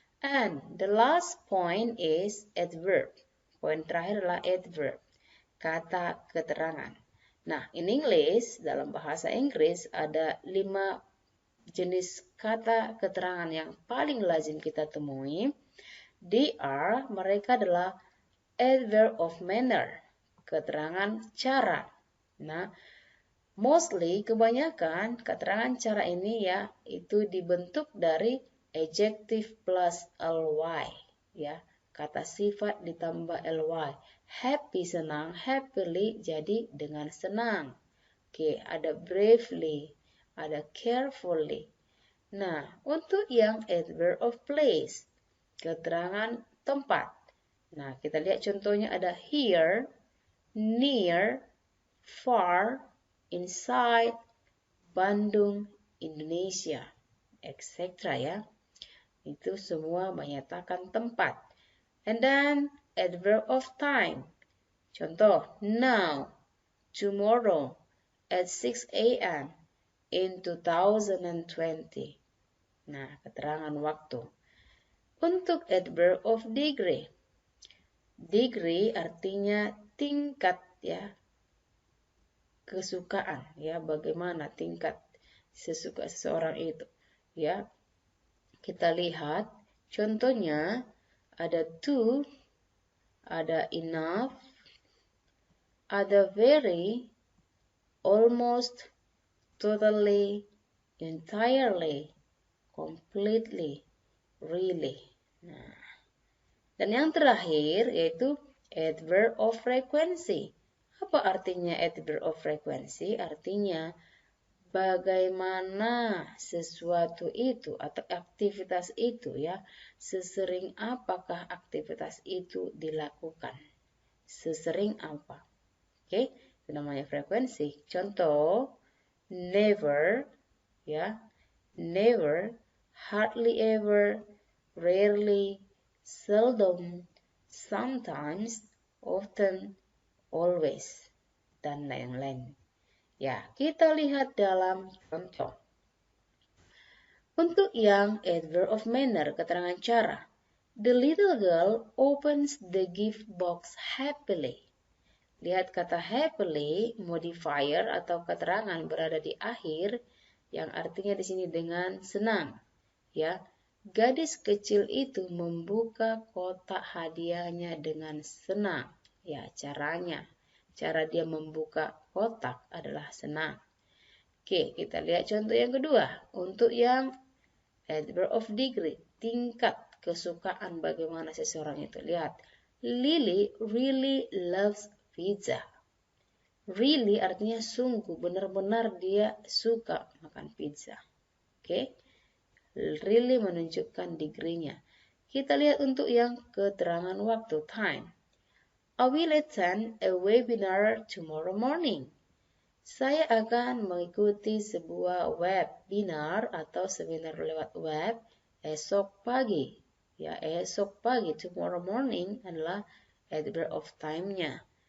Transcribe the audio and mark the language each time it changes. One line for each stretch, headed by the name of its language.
English: And the last point is adverb.
Indonesian: Poin terakhir adalah adverb, kata keterangan. Nah,
English: in English,
Indonesian: dalam bahasa Inggris ada 5 jenis kata keterangan yang paling lazim kita temui. Mereka adalah adverb of manner, keterangan cara. Nah, mostly kebanyakan keterangan cara ini ya itu dibentuk dari adjective plus ly, ya. Kata sifat ditambah ly. Happy senang, happily jadi dengan senang. Oke, ada bravely, ada carefully. Nah, untuk yang adverb of place, keterangan tempat. Nah, kita lihat contohnya ada here, near, far, inside, Bandung, Indonesia, etc. ya. Itu semua menyatakan tempat.
English: And then adverb of time.
Indonesian: Contoh, now, tomorrow, at 6 a.m. in 2020. Nah, keterangan waktu. Untuk adverb of degree, Degree artinya tingkat ya, kesukaan ya, bagaimana tingkat sesuka seseorang itu ya. Kita lihat contohnya ada too, ada enough, ada very, almost, totally, entirely, completely, really. Nah, dan yang terakhir yaitu adverb of frequency. Apa artinya adverb of frequency? Artinya bagaimana sesuatu itu atau aktivitas itu ya, sesering apakah aktivitas itu dilakukan. Sesering apa. Oke, itu namanya frekuensi. Contoh, never ya, never, hardly ever, rarely, seldom, sometimes, often, always, dan lain-lain. Ya, kita lihat dalam contoh. Untuk yang adverb of manner, keterangan cara.
English: The little girl opens the gift box happily.
Indonesian: Lihat kata happily, modifier atau keterangan berada di akhir, yang artinya di sini dengan senang. Ya, gadis kecil itu membuka kotak hadiahnya dengan senang. Ya, cara dia membuka kotak adalah senang. Oke, kita lihat contoh yang kedua. Untuk yang adverb of degree, tingkat kesukaan bagaimana seseorang itu.
English: Lihat, Lily really loves pizza.
Indonesian: Really artinya sungguh, benar-benar dia suka makan pizza. Oke. Really menunjukkan degree-nya. Kita lihat untuk yang keterangan waktu, time.
English: I will attend a webinar tomorrow morning.
Indonesian: Saya akan mengikuti sebuah webinar atau seminar lewat web esok pagi. Ya, esok pagi,
English: tomorrow morning
Indonesian: adalah adverb of time-nya.